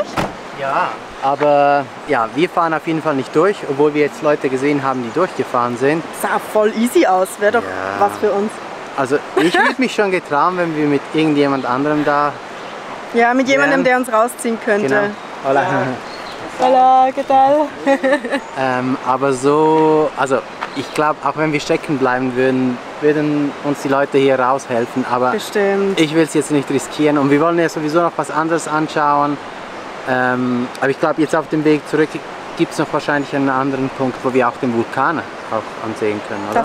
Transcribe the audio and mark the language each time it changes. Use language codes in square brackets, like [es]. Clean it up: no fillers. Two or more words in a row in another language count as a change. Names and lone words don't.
[de] Ja. Aber ja, wir fahren auf jeden Fall nicht durch, obwohl wir jetzt Leute gesehen haben, die durchgefahren sind. Sah voll easy aus, wäre doch Ja. was für uns. Also ich würde mich schon getrauen, wenn wir mit irgendjemand anderem da... Ja, mit jemandem, Ja. der uns rausziehen könnte. Genau. [es] Hola. Hola, ¿qué tal? [de] Aber so, also ich glaube, auch wenn wir stecken bleiben würden uns die Leute hier raushelfen. Aber Bestimmt. ich will es jetzt nicht riskieren und wir wollen ja sowieso noch was anderes anschauen. Aber ich glaube, jetzt auf dem Weg zurück gibt es noch wahrscheinlich einen anderen Punkt, wo wir auch den Vulkan auch ansehen können, oder?